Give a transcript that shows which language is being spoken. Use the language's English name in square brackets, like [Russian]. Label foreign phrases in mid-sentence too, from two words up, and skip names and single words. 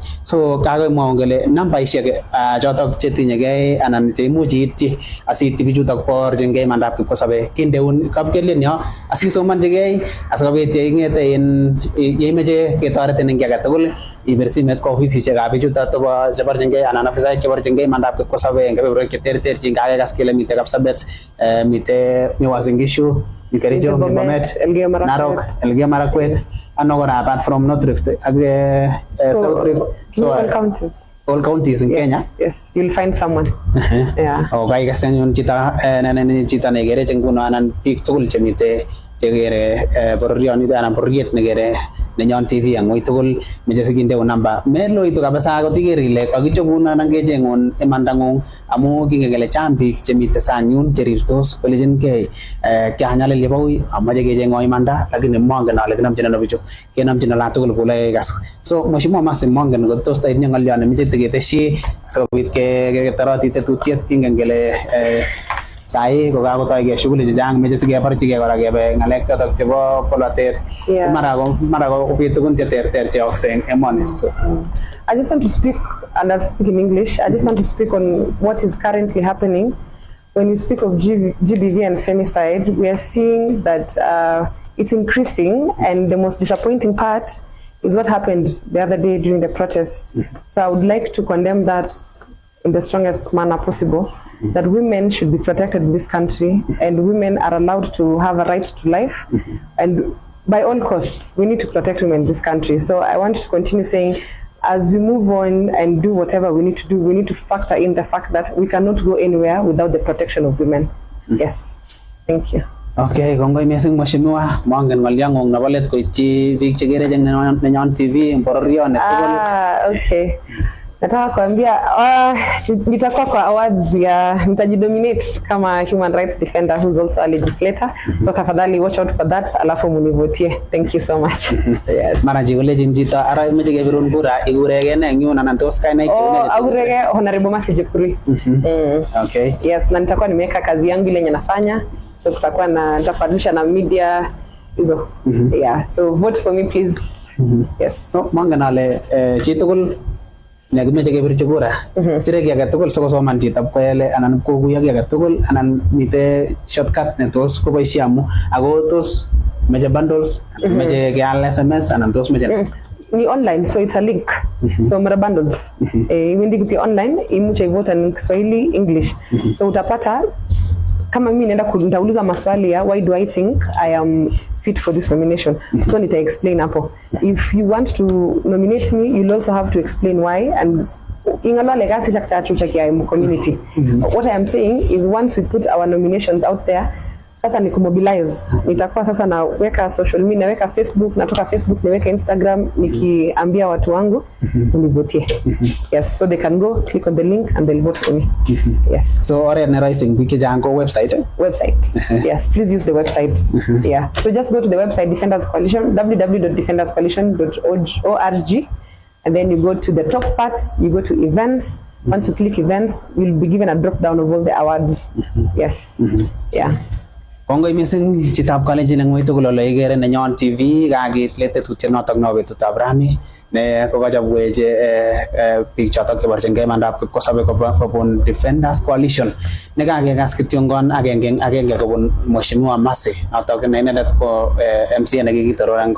[Kalenjin] So kakemwaun kele nambaisiek chotok chetinyegei anan cheimuch iityi asiityi bichutok borchingei imandab kipkosobek kindeun kapkelien yo asisomanchi asikobit yeingete yeimeche ketoretin eng age tugul ibir simet ko ofisisiekab bichutok cheborchingei anan ofisaek cheborchingei imandab kipkosobek eng kebeberwek cheterterchin kakekas kele mitei Kapsabet, mitei Uasin Gishu, mi Kericho, mi Bomet, Narok, Elgeyo Marakwet, ano kora [English] apart from [Kalenjin] North Rift ak South Rift. [English] So all counties in Kenya. Yes, you'll find someone. Yeah. [Kalenjin] Okay, kasi yung chita negere chenguno anan pik tugul chemite chegere borrion ida anan borriet negere ne Nyon TV ang uitugul meje siginde namba melo itu kabasa ko tigerile kakichobuna nang kechengun imandangung amu kingegele chambik chemite sanyun cherirtos kolejin ke kyanyale leboi amaje kechengo imanda lakini mongen ale kinamchina no bicho kenamchina la tugul kule gas. So Mheshimiwa Mercy mongen ko tos tay ngalyan meje tegeteshi asikobit ke tarati tetutiet kingengele sai ko kakotoi ke shughuli chechang meche sikeborchigei kora kebe ngalek chotok chebo polatet mara ko kopit tugun cheterter cheyoksei eng emoni. So [English] I just want to speak, and I speak in English, I just want to speak on what is currently happening. When you speak of GBV and femicide, we are seeing that it's increasing, and the most disappointing part is what happened the other day during the protest. So I would like to condemn that in the strongest manner possible. That women should be protected in this country, and women are allowed to have a right to life, and by all costs we need to protect women in this country. So I want to continue saying, as we move on and do whatever we need to do, we need to factor in the fact that we cannot go anywhere without the protection of women. Yes, thank you. [Kalenjin] Okay, kongoi mising Mheshimiwa, mongen ng'olyong'ung nebo let koityi biik chekere cheng ne Nyon TV bororion netugul. [Swahili] Okay. Nataka kuambia nitakuwa kwa awards ya nitajidominate kama [English] human rights defender who's also a legislator. So tafadhali watch out for that, [Swahili] alafu munivotie. [English] Thank you so much. Yes. [Kalenjin] Mara jigolejin jita ara meche kebirun kura igurege ne nyuna nan tos kai nai kile. Agurege Honorable Mercy Chepkurui. [Swahili] Okay. Yes, na nitakuwa nimeweka kazi yangu ile nafanya. So kutakuwa na nitapadisha na media hizo. [English] Yeah. So vote for me please. Yes. [Kalenjin] No manganale chitugul negimeche kebirchi kura sire ki age tugul sokosoman chito kwele anan kokuyo ki age tugul anan mite shortcut ne tos koboisie amu ako tos meche bundles meche keal SMS anan tos meche [English] ni online, so it's a link. So [Kalenjin] mara bundles iwendi kuti online imuche [English] vote in Kiswahili, English. [Swahili] So utapata kama mimi naenda nitauliza maswali ya [English] why do I think I am fit for this nomination. So [Swahili] nita explain hapo. [English] If you want to nominate me, you'll also have to explain why and [Kalenjin] ingalale kasi chakchatu chakia [English] community. What I am saying is once we put our nominations out there, [Swahili] sasa ni kumobilize. Nitakuwa sasa naweka [English] social media, [Swahili] naweka Facebook, natoka Facebook naweka Instagram nikiambia watu wangu univotie. [English] Yes, so they can go click on the link and they'll vote for me. Yes. [Kalenjin] So ore na rising wiki jango website. [English] Yes, please use the website. Yeah. So just go to the website Defenders Coalition, www.defenderscoalition.org, and then you go to the top parts, you go to events. Once you click events, you'll be given a drop down of all the awards. Yes. Yeah. [Kalenjin] Kongoi missing chitab Kalenjin ang moito gulo igere na Nyon TV gagit lete tutche notok no betutab rani ne kokajabweje big chotok keborchengei mandap kipkosobe kobun Defenders Coalition ne kakekas kityongon agenge kobun Mheshimiwa Masi notok ne inendet ko MC nekikitoror ang